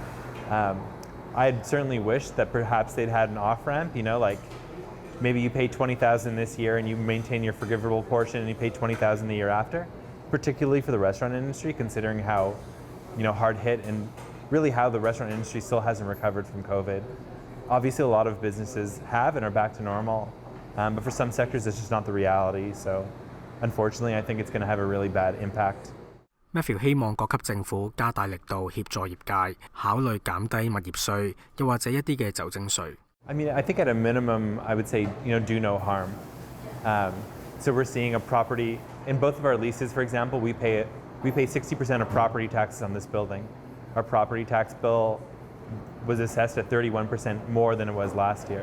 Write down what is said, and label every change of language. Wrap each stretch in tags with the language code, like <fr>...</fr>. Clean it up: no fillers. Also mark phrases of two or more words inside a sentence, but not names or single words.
<en>I'd certainly wished that perhaps they'd had an off-ramp, maybe you pay $20,000 this year and you maintain your forgivable portion and you pay $20,000 the year after, particularly for the restaurant industry, considering how, hard hit and really how the restaurant industry still hasn't recovered from COVID. Obviously, a lot of businesses have and are back to normal, but for some sectors, it's just not the reality. So, unfortunately, I think it's going to have a really bad impact.</en> <yue>Matthew 希望各級政府加大力度協助業界，考慮減低物業稅，又或者一啲嘅酒精稅。</yue> <en>I think at a minimum, I would say, do no harm. So we're seeing a property in both of our leases, for example, we pay 60% of property taxes on this building. Our property tax bill was assessed at 31% more than it was last year.</en>